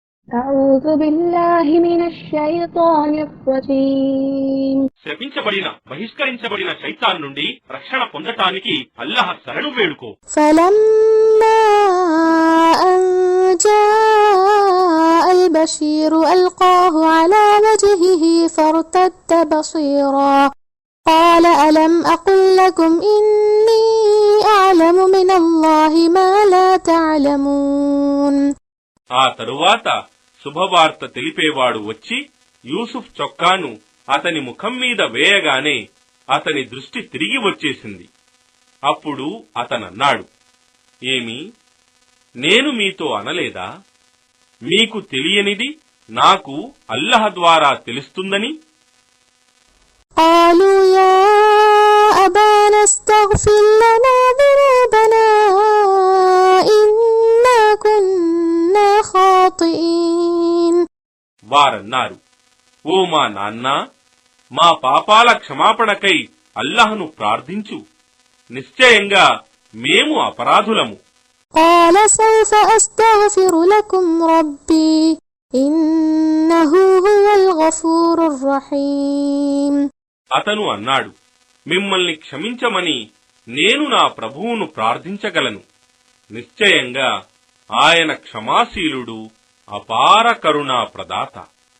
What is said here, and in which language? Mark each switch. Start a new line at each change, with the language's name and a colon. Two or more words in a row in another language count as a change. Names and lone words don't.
Telugu: శపించబడిన బహిష్కరించబడిన శైతాన్ నుండి రక్షణ పొందటానికి అల్లాహ్ శరణు వేడుకో.
Arabic: فلما أن جاء البشير ألقاه على وجهه فارتد بصيرا قال ألم أقل لكم إني أعلم من الله ما لا تعلمون.
Telugu: ఆ తరువాత శుభవార్త తెలిపేవాడు వచ్చి యూసుఫ్ చొక్కాను అతని ముఖం మీద వేయగానే అతని దృష్టి తిరిగి వచ్చేసింది. అప్పుడు అతనన్నాడు, ఏమి, నేను మీతో అనలేదా, మీకు తెలియనిది నాకు అల్లాహ్ ద్వారా తెలుస్తుందని?
Arabic: قالوا يا أبانا استغفر لنا ذنوبنا إنا كنا خاطئين.
Telugu: వారన్నారు, ఓ మా నాన్న, మా పాపాల క్షమాపణకై అల్లాహ్ను ప్రార్థించు, నిశ్చయంగా మేము అపరాధులము.
Arabic: قال سوف أستغفر لكم ربي إنه هو الغفور الرحيم.
Telugu: అతను అన్నాడు, మిమ్మల్ని క్షమించమని నేను నా ప్రభువును ప్రార్థించగలను, నిశ్చయంగా ఆయన క్షమాశీలుడు, అపార కరుణా ప్రదాత.